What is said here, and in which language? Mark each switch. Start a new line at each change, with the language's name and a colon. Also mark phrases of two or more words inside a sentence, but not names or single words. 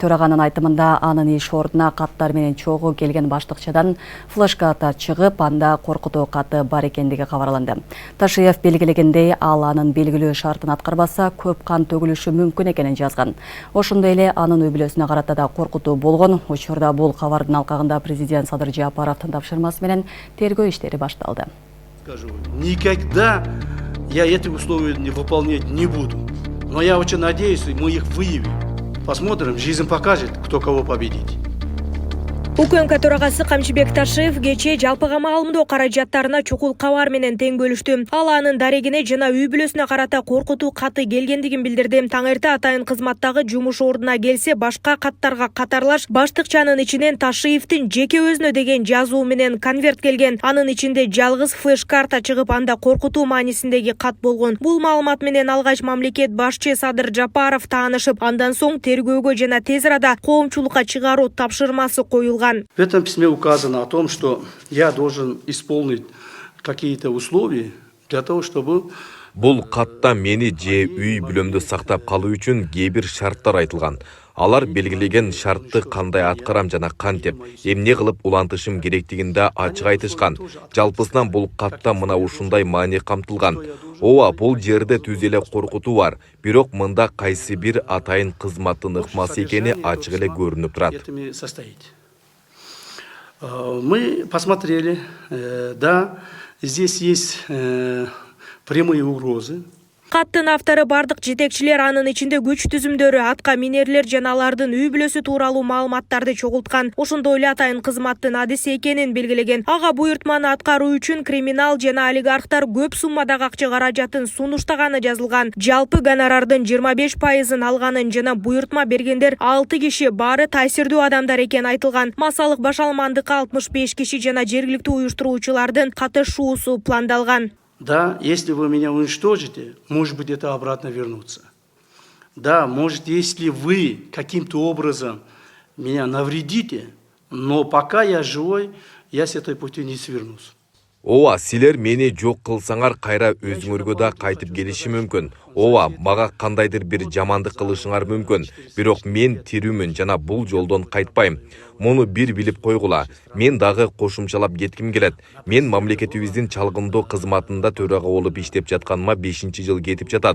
Kyrgyz: Төраганын айтымында анын иш ордуна каттар менен чогуу келген баштыкчадан флешката чыгып, анда коркутуу каты бар экендиги кабарланды. Ташиев белгилегендей, ал анын белгилүү шартын аткарбаса көп кан төгүлүшү мүмкүн экенин жазган. Ошондой эле анын үй бүлөсүнө карата да коркутуу болгон. Учурда бул кабардын алкагында президент Садыр Жапаровдун тапшырмасы менен тергөө иштери башталды.
Russian: Никогда я эти условия не выполнять не буду. Но я очень надеюсь, мы их выявим. посмотрим, жизнь покажет, кто кого победит.
Kyrgyz: УКМК төрагасы Камчыбек Ташиев кече жалпыга маалымдоо каражаттарына чукул кабар менен тең бөлүштү. Ал анын дарегине жана үй бүлөсүнө карата коркутуу каты келгендигин билдирди. Таң эрте атайын кызматтагы жумуш ордуна келсе башка каттарга катарлаш баштыкчанын ичинен Ташиевдин жеке өзүнө деген жазуу менен конверт келген. Анын ичинде жалгыз флеш-карта чыгып, анда коркутуу маанисиндеги кат болгон. Бул маалымат менен алгач мамлекет башчы Садыр Жапаров таанышып, андан соң тергөөгө жана тез арада коомчулукка чыгаруу тапшырмасы коюлган.
Russian: В этом письме указано о том, что я должен исполнить какие-то условия для того, чтобы...
Kyrgyz: Бул катта мени же үй бүлөмдү сактап калуу үчүн кээ бир шарттар айтылган. Алар белгилеген шартты кандай аткарам жана кантип, эмне кылып улантышым керектигинде ачык айтышкан. Жалпысынан бул катта мына ушундай маани камтылган. Ооба, бул жерде түз эле коркутуу бар, бирок мында кайсы бир атайын кызматтын ыкмасы экени ачык эле көрүнүп турат.
Russian: Мы посмотрели, да, здесь есть прямые угрозы.
Kyrgyz: Каттын автору бардык жетекчилер, анын ичинде күч түзүмдөрү, атка минерлер жана алардын үй бүлөсү тууралуу маалыматтарды чогулткан. Ошондой эле атайын кызматтын адиси экенин белгилеген. Ага буйртманы аткаруу үчүн криминал жана олигархтар көп суммадагы акча каражатын сунуштаганы жазылган. Жалпы гонорардын 25%-ын алганын жана буйртма бергендер 6 киши, баары таасирдүү адамдар экен айтылган. Массалык башалмандыкка 65 киши жана жергиликтүү уюштуруучулардын катышуусу пландалган.
Russian: Да, если вы меня уничтожите, может быть, это обратно вернуться. Да, может, если вы каким-то образом меня навредите, но пока я живой, я с этой пути не свернусь.
Kyrgyz: Ооба, силер мени жок кылсаңар кайра өзүңөргө да кайтып келиши мүмкүн. Ооба, мага кандайдыр бир жамандык кылышыңар мүмкүн. Бирок мен тирүүмүн жана бул жолдон кайтпайм. Муну бир билип койгула. Мен дагы кошумчалап кетким келет. Мен мамлекетибиздин чалгындоо кызматында төрага болуп иштеп жатканыма 5-жыл кетип жатат.